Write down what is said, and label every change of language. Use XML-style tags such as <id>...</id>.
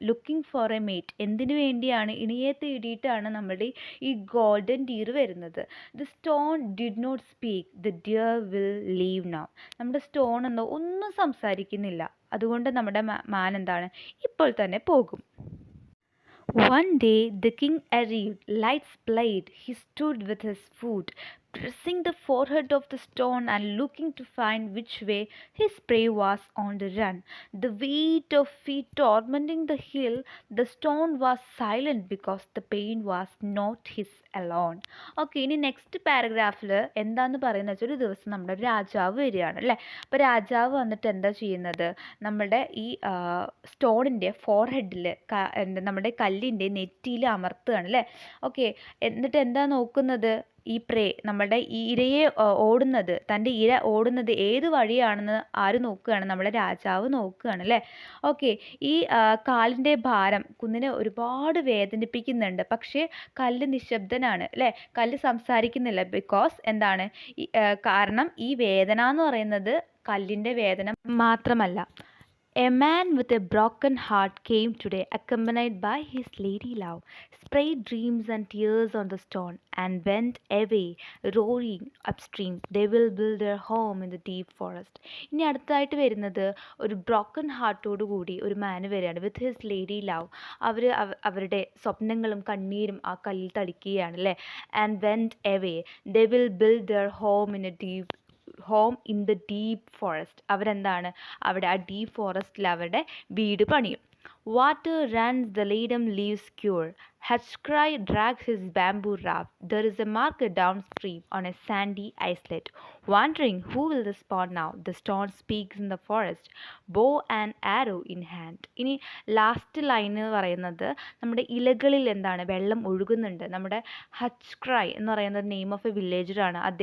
<en>Looking for a mate.</en> <ml>എന്തിനു വേണ്ടിയാണ്? ഇണയെ തേടിയിട്ടാണ് നമ്മുടെ ഈ ഗോൾഡൻ ഡിയർ വരുന്നത്.</ml> <en>The stone did not speak. The deer will leave now.</en> <ml>നമ്മുടെ സ്റ്റോൺ ഒന്നും സംസാരിക്കുന്നില്ല. അതുകൊണ്ട് നമ്മുടെ മാൻ ഇപ്പോൾ തന്നെ പോകും.</ml> <en>One day the king arrived, lights played. He stood with his foot pressing the forehead of the stone and looking to find which way his prey was on the run. The weight of feet tormenting the hill, the stone was silent because the pain was not his alone.</en> <ml>Okay, ഇനി next പാരഗ്രാഫിൽ എന്താന്ന് പറയുന്നത് വെച്ചാൽ, ഒരു ദിവസം നമ്മുടെ രാജാവ് വരികയാണ് അല്ലേ. അപ്പോൾ രാജാവ് വന്നിട്ട് എന്താ ചെയ്യുന്നത്? നമ്മുടെ ഈ സ്റ്റോണിൻ്റെ ഫോർഹെഡിൽ നമ്മുടെ കല്ലിൻ്റെ നെറ്റിയിൽ അമർത്തുകയാണ് അല്ലേ. ഓക്കെ, എന്നിട്ട് എന്താ നോക്കുന്നത്? ഈ നമ്മുടെ ഈ ഇരയെ തൻ്റെ ഇര ഓടുന്നത് ഏത് വഴിയാണെന്ന് ആര് നോക്കുകയാണ്? നമ്മുടെ രാജാവ് നോക്കുകയാണ് അല്ലേ. ഓക്കെ, ഈ കാലിൻ്റെ ഭാരം കുന്നിനെ ഒരുപാട് വേദനിപ്പിക്കുന്നുണ്ട്. പക്ഷേ കല്ല് നിശബ്ദനാണ് അല്ലേ. കല്ല് സംസാരിക്കുന്നില്ല. ബിക്കോസ് കാരണം ഈ വേദന എന്ന് പറയുന്നത് കല്ലിൻ്റെ വേദന മാത്രമല്ല.</ml> <en>A man with a broken heart came today, accompanied by his lady love, sprayed dreams and tears on the stone, and went away, roaring upstream. They will build their home in the deep forest.</en> <ml>ഇനി അടുത്തായിട്ട് വരുന്നത് ഒരു broken ഹാർട്ടോട് കൂടി ഒരു മാന് വരികയാണ്.</ml> <en>With his lady love.</en> <ml>അവരുടെ സ്വപ്നങ്ങളും കണ്ണീരും ആ കല്ലിൽ തളിക്കുകയാണ് അല്ലേ.</ml> <en>And went away. They will build their home in the deep forest.</en> <ml>അവിടെ ആ ഡീപ്പ് ഫോറസ്റ്റിൽ അവരുടെ വീട് പണിയും.</ml> <en>Water runs, the ladam leaves cure. Hatchcry drags his bamboo raft. There is a marker downstream on a sandy islet. Wondering who will respond now, the stone speaks in the forest, bow and arrow in hand.</en> <ml>ഇനി last line പറയുന്നത്, നമ്മുടെ ഇലകളിൽ വെള്ളം ഒഴുകുന്നുണ്ട്. നമ്മുടെ ഹച്ച്ക്രൈ എന്ന് പറയുന്നത്</ml> <en>name of a</en> <ml>വില്ലേജറാണ്.</ml>